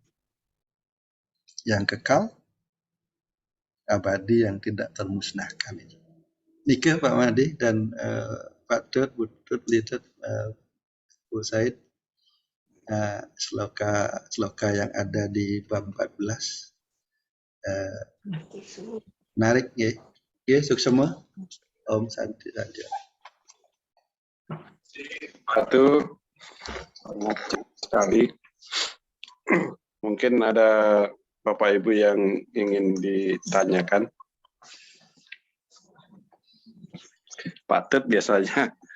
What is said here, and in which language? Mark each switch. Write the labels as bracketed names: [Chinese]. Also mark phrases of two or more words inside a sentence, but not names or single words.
[Indonesian] Yang kekal, abadi, yang tidak termusnahkan itu. Nika Pak Mahdi dan Pak Tut, Bu Tut, Litut, Bu Said, sloka yang ada di bab 14. Menarik ya. Ya, suksema. [Balinese] Om Santi [Indonesian] saja. Satu, sangat sekali. Mungkin ada Bapak Ibu yang ingin ditanyakan. Pak Tut biasanya.